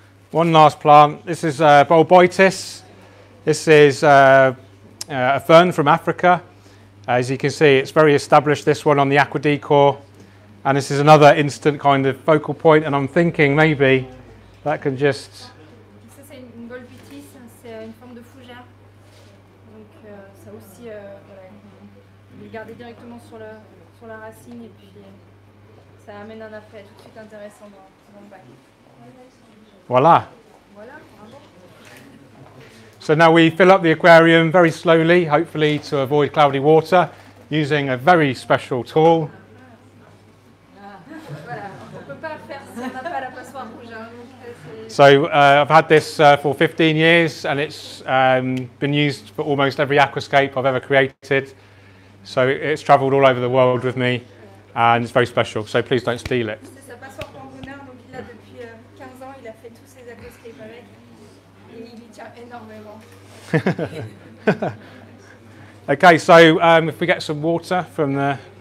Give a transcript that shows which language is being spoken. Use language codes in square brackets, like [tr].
[en] One last plant. This is Bulbitis. This is a fern from Africa. As you can see, it's very established, this one on the Aqua decor. And this is another instant kind of focal point, and I'm thinking maybe that can just... [fr] Ça c'est une Bulbitis, c'est une forme de fougère. Donc ça aussi, voilà, vous le gardez directement sur la racine et puis ça amène un effet tout de suite intéressant dans le bac. Voila. Voilà, bravo. [en] So now we fill up the aquarium very slowly, hopefully to avoid cloudy water, using a very special tool. [fr] Voilà, on peut pas faire si on n'a pas la passoire rouge. [en] So I've had this for 15 years, and it's been used for almost every aquascape I've ever created. So it's travelled all over the world with me, and it's very special. So please don't steal it. [fr] C'est sa passoire pensionnaire, donc il l'a depuis 15 ans, il a fait tous ses aquascapes avec, et il y tient énormément. [en] Okay, so if we get some water from the...